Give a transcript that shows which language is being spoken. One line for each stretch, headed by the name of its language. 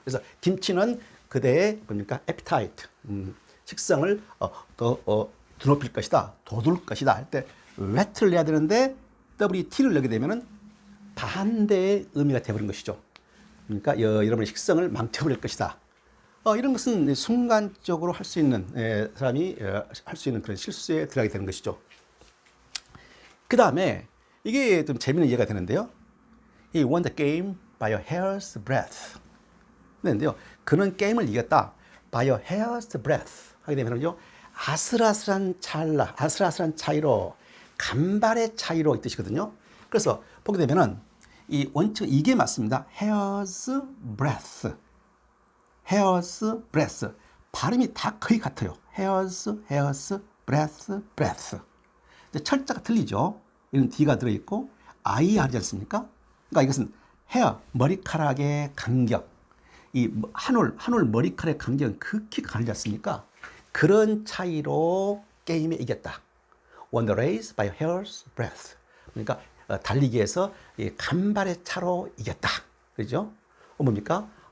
Korean: 그래서 김치는 그대의 뭡니까? appetite, 식성을 더 드높일 것이다, 돋울 것이다 할 때 wet를 내야 되는데 WT를 넣게 되면은 반대의 의미가 되어버린 것이죠. 그러니까 여러분의 식성을 망쳐버릴 것이다. 이런 것은 순간적으로 할 수 있는 사람이 할 수 있는 그런 실수에 들어가게 되는 것이죠. 그 다음에 이게 좀 재미있는 이해가 되는데요.
English: He won the game by a hair's breadth.
Korean: 그런데요, 그는 게임을 이겼다.
English: by a hair's breadth
Korean: 하게 되면요, 아슬아슬한 찰나, 아슬아슬한 차이로, 간발의 차이로 이 뜻이거든요. 그래서 보게 되면은 이 원칙 이게 맞습니다.
English: hair's breadth. hair's breadth.
Korean: 발음이 다 거의 같아요. hair's, breadth. 철자가 틀리죠. 이건 D가 들어있고 I 하지 않습니까? 그러니까 이것은 hair, 머리카락의 간격. 이 한 올 머리카락의 간격은 극히 가르지 않습니까? 그런 차이로 게임에 이겼다.
English: won the race by a hair's breadth.
Korean: 그러니까 달리기에서 이 간발의 차로 이겼다. 그죠? 뭡니까?